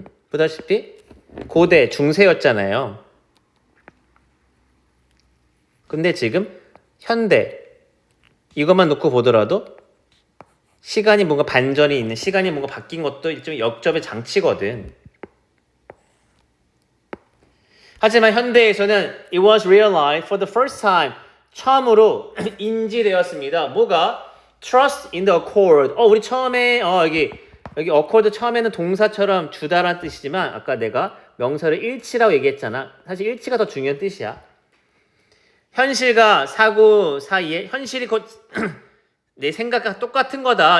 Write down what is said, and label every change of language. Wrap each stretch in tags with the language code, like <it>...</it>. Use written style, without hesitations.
<ko>보다시피 고대, 중세였잖아요. 근데 지금 현대 이것만 놓고 보더라도 시간이 뭔가 반전이 있는 시간이 뭔가 바뀐 것도 일종의 역접의 장치거든. 하지만 현대에서는</ko> <en>it was realized for the first time</en> <ko>처음으로 인지되었습니다. 뭐가?</ko> <en>Trust in the accord.</en> <ko>우리 처음에 여기 accord 처음에는 동사처럼 주다라는 뜻이지만 아까 내가 명사를 일치라고 얘기했잖아. 사실 일치가 더 중요한 뜻이야. 현실과 사고 사이에 현실이 곧 내 생각과 똑같은 거다.</ko>